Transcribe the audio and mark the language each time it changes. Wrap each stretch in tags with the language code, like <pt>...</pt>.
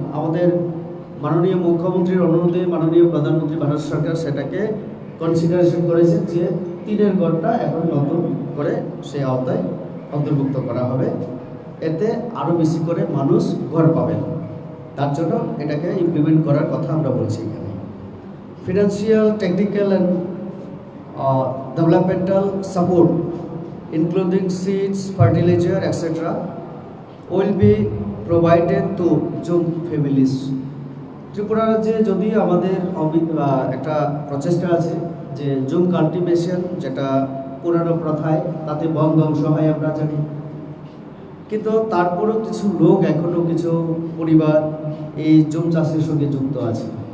<bn>আমাদের মাননীয় মুখ্যমন্ত্রীর অনুরোধে মাননীয় প্রধানমন্ত্রী ভারত সরকার সেটাকে কনসিডারেশন করেছেন যে টিনের ঘরটা এখন নতুন করে সেই আওতায় অন্তর্ভুক্ত করা হবে, এতে আরও বেশি করে মানুষ ঘর পাবেন। তার জন্য এটাকে ইমপ্লিমেন্ট করার কথা আমরা বলছি। এখানে</bn> <en>Financial, technical and developmental support including seeds, fertilizer, etc. will be provided to Jung families.</en> <bn>Tripura রাজ্যে যদি আমাদের একটা প্রচেষ্টা আছে যে জুম কাল্টিভেশন, যেটা পুরানো প্রথায়, তাতে বন ধ্বংস হয় আমরা জানি, কিন্তু তারপরেও কিছু লোক, এখনও কিছু পরিবার এই জুম চাষের সঙ্গে যুক্ত আছে।</bn>